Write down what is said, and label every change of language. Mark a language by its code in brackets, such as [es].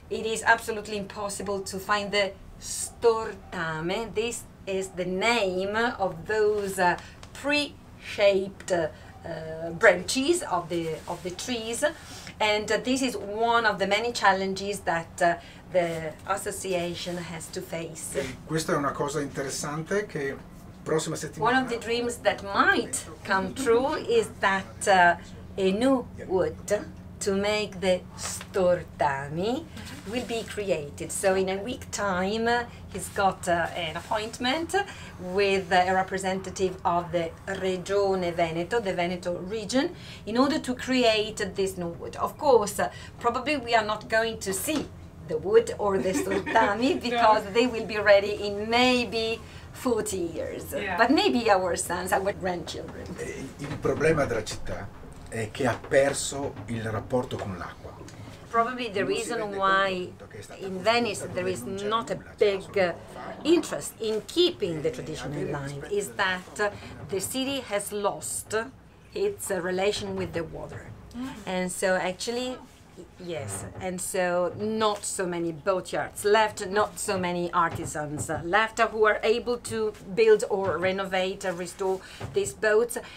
[en] It is absolutely impossible to find the stortame. This is the name of those pre-shaped branches of the trees, and this is one of the many challenges that the association has to face. [it] Questa è una cosa interessante che prossima settimana. [en] One of the dreams that might come true is that a new wood to make the stortami will be created. So in a week's time, he's got an appointment with a representative of the Regione Veneto, the Veneto region, in order to create this new wood. Of course, probably we are not going to see the wood or the stortami because they will be ready in maybe 40 years, but maybe our sons, our grandchildren. [it] Il problema della città è che ha perso il rapporto con l'acqua. [en] Probably the reason why in Venice there is not a big interest in keeping the traditional line is that the city has lost its relation with the water. And so actually, yes, and so not so many boatyards left, not so many artisans left who are able to build or renovate or restore these boats.